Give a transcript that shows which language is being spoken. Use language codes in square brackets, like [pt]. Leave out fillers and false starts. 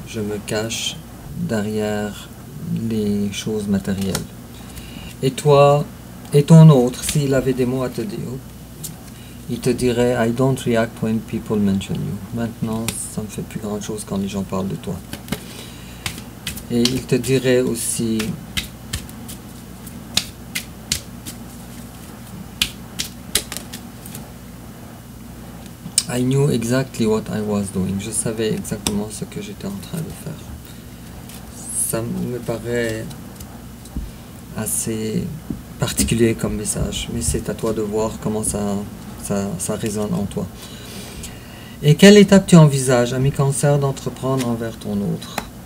[fr] Je me cache derrière les choses matérielles. Et toi, et ton autre, s'il avait des mots à te dire, il te dirait, [en] I don't react when people mention you. [fr] Maintenant, ça me fait plus grand chose quand les gens parlent de toi. Et il te dirait aussi, [en] I knew exactly what I was doing. [fr] Je savais exactement ce que j'étais en train de faire. Ça me paraît assez particulier comme message, mais c'est à toi de voir comment ça résonne en toi. Et quelle étape tu envisages, ami Cancer, d'entreprendre envers ton autre?